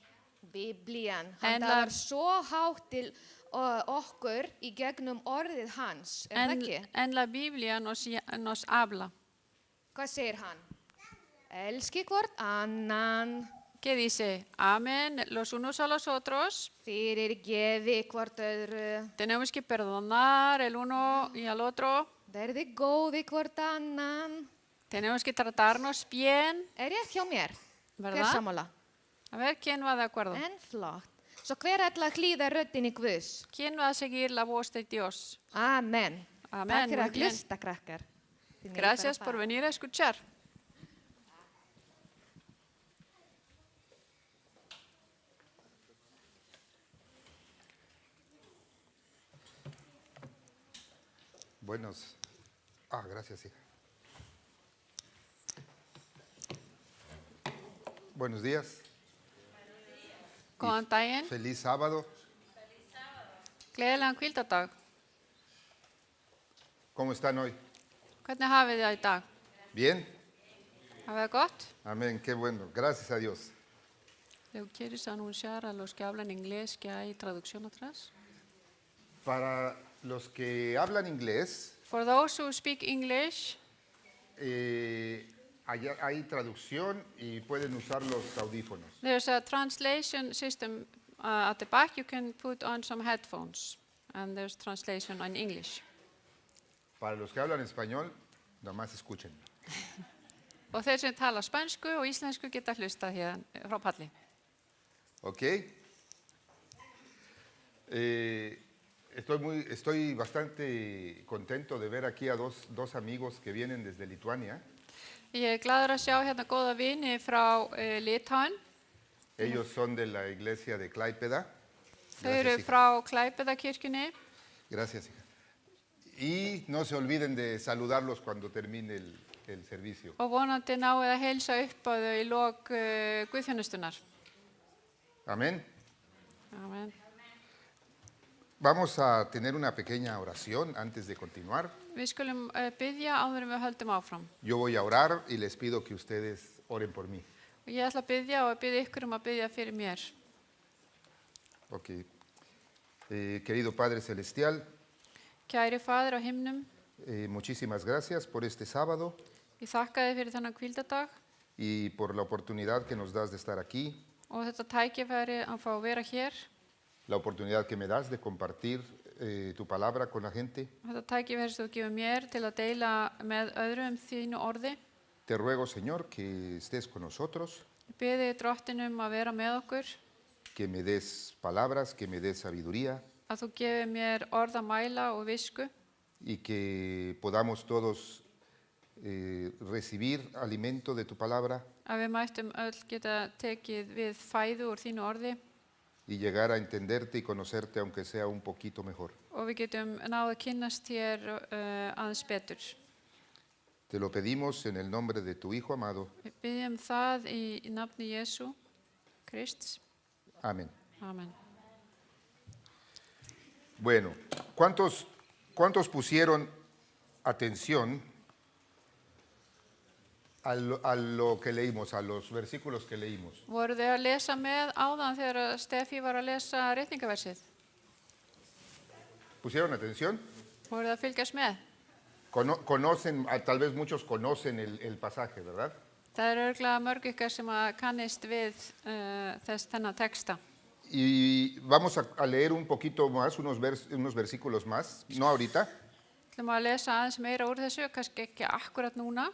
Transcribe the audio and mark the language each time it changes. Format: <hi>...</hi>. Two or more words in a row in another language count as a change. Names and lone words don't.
<is>Biblían. En Hann la- talar svo hátt til okkur í gegnum orðið hans. Það ekki?</is> <es>En la Biblia nos habla.</es> <is>Hvað segir hann? Elski hvort annan,</is> <es>¿Qué dice? Amen los unos a los otros.</es> <is>fyrirgefi hvort öðru,</is> <es>Tenemos que perdonar el uno y al otro.</es> <is>verði góði hvort annan.</is> <es>Tenemos que tratarnos bien.</es> <is>Rétt hjá mér? Hver</is> <es>¿Verdad?</es> <is>sammála?</is> <es>A ver, ¿quién va de acuerdo?</es> <is>En flott. Svo hver ætla að hlýða röddinni Guðs?</is> <es>¿Quién va a seguir la voz de Dios? Amen.</es> <is>Amen, Takk fyrir</is> <es>muy</es> <is>að</is> <es>bien.</es> <is>hlusta, krakkar. Þið megið</is> <es>Gracias</es> <is>bara</is> <es>por</es> <is>fara.</is> <es>venir a escuchar. Gracias, hija. Buenos días.</es> <is>Góðan daginn,</is> <es>Feliz sábado.</es> <is>gleðilegan hvíldardag.</is> <es>¿Cómo están hoy?</es> <is>Hvernig hafið þið það í dag?</is> <es>¿Bien?</es> <is>Hafið það gott?</is> <es>Amén, qué bueno. Gracias a Dios. Eu queres anunciar a los que hablan inglés que hay traducción atrás? Para los que hablan inglés,</es> <en>For those who speak English,</en> <es>hay traducción y pueden usar los audífonos.</es> <en>there's a translation system at the back. You can put on some headphones and there's translation in English.</en> <es>Para los que hablan español, nomás escuchen.</es> <is>Og þeir sem tala spænsku og íslensku geta hlustað hérna frá palli.</is> <es>¿Ok? Estoy bastante contento de ver aquí a dos amigos que vienen desde Lituania.</es> <is>Ég glaður að sjá hérna góða vini frá Litáen.</is> <es>Ellos son de la iglesia de Klaipeda.</es> <is>Þau eru</is> <es>Gracias, hija.</es> <is>frá Klæpedakirkjunni.</is> <es>Gracias, hija. Y no se olviden de saludarlos cuando termine el servicio.</es> <is>Og vonandi náið að heilsa upp á þau í lok guðþjónustunar.</is> <es>Amén.</es> <is>Amen.</is> <es>Vamos a tener una pequeña oración antes de continuar.</es> <is>Við skulum biðja áður en við höldum áfram.</is> <es>Yo voy a orar y les pido que ustedes oren por mí.</es> <is>Og ég ætla að biðja og biðja ykkur að biðja fyrir mér. Ok.</is> <es>Querido Padre Celestial,</es> <is>Kæri Faðir á himnum,</is> <es>muchísimas gracias por este sábado</es> <is>ég þakka þér fyrir þennan hvíldardag</is> <es>y por la oportunidad que nos das de estar aquí,</es> <is>og þetta tækifæri að fá að vera hér,</is> <es>la oportunidad que me das de compartir tu palabra con la gente.</es> <is>þetta tækifæri sem þú gefur mér til að deila með öðrum þínu orði.</is> <es>Te ruego, Señor, que estés con nosotros,</es> <is>Ég biði drottinum að vera með okkur,</is> <es>que me des palabras, que me des sabiduría</es> <is>að þú gefur mér orð að mæla og visku</is> <es>y que podamos todos recibir alimento de tu palabra</es> <is>að við mættum öll geta tekið við fæðu úr þínu orði</is> <es>y llegar a entenderte y conocerte aunque sea un poquito mejor.</es> <is>og við getum náð að kynnast hér aðeins betur.</is> <es>Te lo pedimos en el nombre de tu Hijo amado.</es> <is>Við biðjum það í nafni Jesú Krists.</is> <es>Amén.</es> <is>Amen.</is> <es>Bueno, ¿cuántos pusieron atención a lo que leímos, a los versículos que leímos?</es> <is>Voru þið að lesa með áðan þegar Steffi var að lesa ritningaversið?</is> <es>¿Pusieron atención?</es> <is>Voru þið að fylgjast með?</is> <es>Conocen, tal vez muchos conocen el pasaje, ¿verdad?</es> <is>Það eru örugglega mörg ykkar sem að kannist við þennan texta.</is> <es>Y vamos a leer un poquito más, unos versículos más, no ahorita,</es> <is>Þú ætlum að lesa aðeins meira úr þessu, kannski ekki akkurat núna.</is>